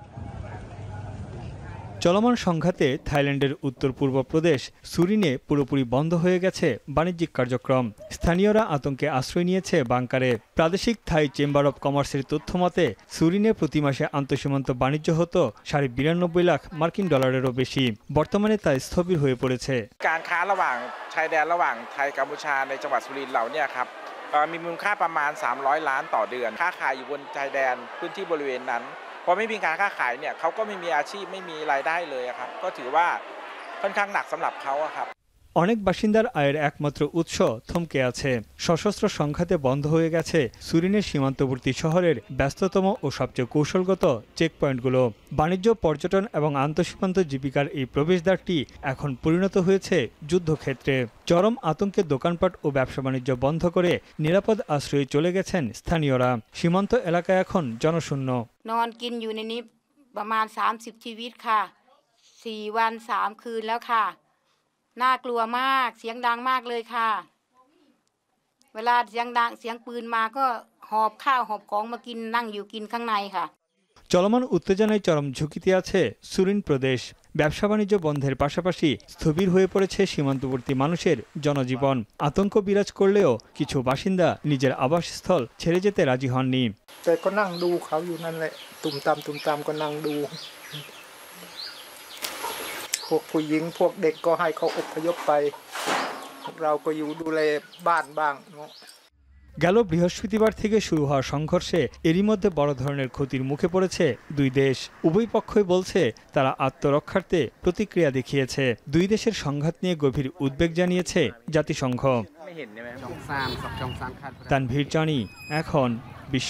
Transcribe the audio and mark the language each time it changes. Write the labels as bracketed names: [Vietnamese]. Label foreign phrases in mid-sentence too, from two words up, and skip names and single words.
[Bangla] চলমান সংঘাতে থাইল্যান্ডের উত্তর পূর্ব প্রদেশ সুরিনে পুরোপুরি বন্ধ হয়ে গেছে বাণিজ্যিক কার্যক্রম। স্থানীয়রা আতঙ্কে আশ্রয় নিয়েছে বাংকারে। প্রাদেশিক থাই [English] chamber of commerce's [Bangla] তথ্য মতে সুরিনে প্রতি মাসে আন্তঃসীমান্ত বাণিজ্য হতো 92.5 লাখ মার্কিন ডলারেরও বেশি। বর্তমানে তা স্থবির হয়ে পড়েছে। [Thai] การค้าระหว่างชายแดนระหว่างไทยกัมพูชาในจังหวัดสุรินทร์เราเนี่ยครับมีมูลค่าประมาณ300 ล้านต่อเดือนค้าขายอยู่บนชายแดนพื้นที่บริเวณนั้นพอไม่มีการค้าขายเนี่ยเขาก็ไม่มีอาชีพไม่มีรายได้เลยครับก็ถือว่าค่อนข้างหนักสำหรับเขาครับ [Bangla] অনেক বাসিন্দার আয়ের একমাত্র উৎস থমকে আছে। সশস্ত্র সংঘাতে বন্ধ হয়ে গেছে সুরিনের সীমান্তবর্তী শহরের ব্যস্ততম ও সবচেয়ে কৌশলগত চেকপয়েন্টগুলো। বাণিজ্য, পর্যটন এবং আন্তঃসীমান্ত জীবিকার এই প্রবেশদ্বারটি এখন পরিণত হয়েছে যুদ্ধক্ষেত্রে। চরম আতঙ্কে দোকানপাট ও ব্যবসা বাণিজ্য বন্ধ করে নিরাপদ আশ্রয়ে চলে গেছেন স্থানীয়রা। সীমান্ত এলাকা এখন জনশূন্য। [Thai] นอนกินอยู่ในนี้ ประมาณ30ชีวิตค่ะ4วัน3คืนแล้วค่ะน่ากลัวมากเสียงดังมากเลยค่ะเวลาเสียงดังเสียงปืนมาก็หอบข้าวหอบของมากินนั่งอยู่กินข้างในค่ะ [Bangla] চলমান উত্তেজনায় চরম ঝুঁকিতে আছে সুরিন প্রদেশ ব্যবসা বাণিজ্য বন্ধের পাশাপাশি স্থবির হয়ে পড়েছে সীমান্তবর্তী মানুষের জনজীবন আতঙ্ক বিরাজ করলেও কিছু বাসিন্দা নিজের আবাসস্থল ছেড়ে যেতে রাজি হননি [Thai] แต่ก็นั่งดูเขาอยู่นั่นแหละตุ่มตามก็นั่งดูพวกผู้หญิงพวกเด็กก็ให้เขาอพยพไปพวกเราก็อยู่ดูแลบ้านบ้างเนาะ [Bangla] গেল বৃহস্পতিবার থেকে শুরু হওয়া সংঘর্ষে এরই মধ্যে বড় ধরনের ক্ষতির মুখে পড়েছে দুই দেশ উভয় পক্ষই বলছে তারা আত্মরক্ষার্থে প্রতিক্রিয়া দেখিয়েছে দুই দেশের সংঘাত নিয়ে গভীর উদ্বেগ জানিয়েছে জাতিসংঘ তানভীর জানি এখন বিশ্ব